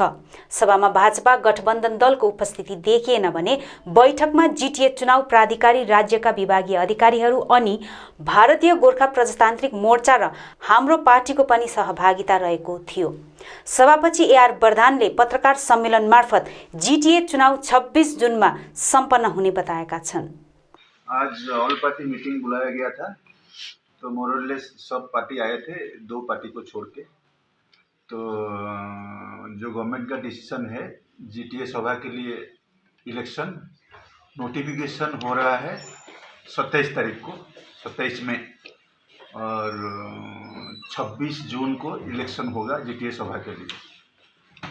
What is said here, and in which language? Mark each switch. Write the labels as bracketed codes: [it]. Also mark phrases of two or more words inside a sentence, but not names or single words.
[ne] सभामा भाजपा गठबन्धन दलको उपस्थिति देखिएन भने बैठकमा जिटिए चुनाव प्राधिकारी, राज्यका विभागीय अधिकारीहरू अनि भारतीय गोर्खा प्रजातान्त्रिक मोर्चा र हाम्रो पार्टीको पनि सहभागिता रहेको थियो। सभापछि एआर वरदानले पत्रकार सम्मेलन मार्फत जिटिए चुनाव 26 जुनमा सम्पन्न हुने बताएका छन्। [hi] आज [en] all party meeting [hi] बुलाया गया था, तो मोरलेस सब पार्टी आए थे, 2 पार्टी को छोड़ के। तो जो गवर्नमेंट का डिसीजन है, जीटीए सभा के लिए [en] election notification [hi] हो रहा है 27 तारीख को, 27 में, और 26 जून को इलेक्शन होगा जीटीए सभा के लिए।